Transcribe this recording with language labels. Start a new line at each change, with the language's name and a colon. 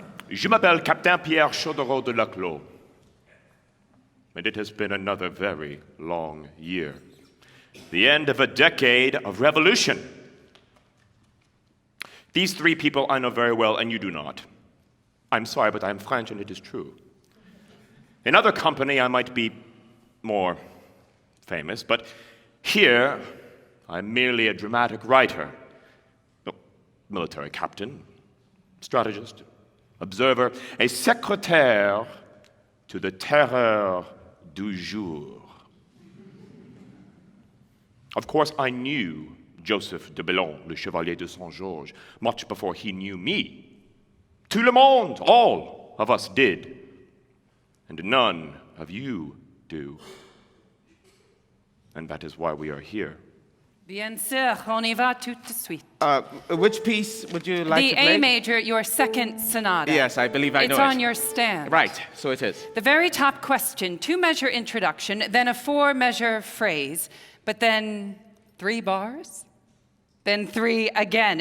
French: Je m'appelle Captain Pierre Chaudereau de Laclos.
English: And it has been another very long year. The end of a decade of revolution. These 3 people I know very well, and you do not. I'm sorry, but I'm French, and it is true. In other company, I might be more famous, but here, I'm merely a dramatic writer, military captain, strategist, observer, a secrétaire to the terreur du jour. Of course, I knew Joseph de Bellon, le Chevalier de Saint-Georges, much before he knew me. Tout le monde, all of us did, and none of you do. And that is why we are here.
French: Bien sûr, on y va tout de suite.
English: Which piece would you like to The play? A major, your second sonata. Yes, I believe I know It's it. on your stand. Right, so it is. The very top question, 2-measure introduction, then a 4-measure phrase, but then 3 bars, then 3 again.